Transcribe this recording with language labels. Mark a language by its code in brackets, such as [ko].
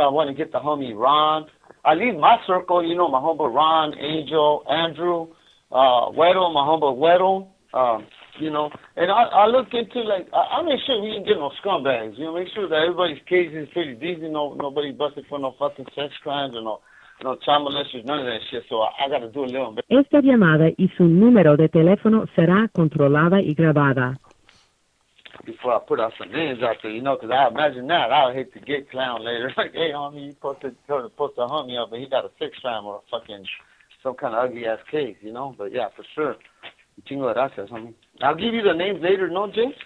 [en] I want to get the homie Ron. I leave my circle, you know, my homie Ron, Angel, Andrew, Weddle, my homie Weddle, you know, and I look into, like, I make sure we didn't get no scumbags, you know, make sure that everybody's case is pretty decent, nobody busted for no fucking sex crimes or no child molesters, none of that shit, so I got to do a little bit. [es] Esta llamada y su número de teléfono será controlada y grabada. [en] Before I put out some names out there, you know, because I imagine that. I would hate to get clown later. Like, hey, homie, you post a homie up, but he got a sex crime or a fucking some kind of ugly ass case, you know. But yeah, for sure. [es] Chingo gracias, [en] homie. I'll give you the names later, no, James?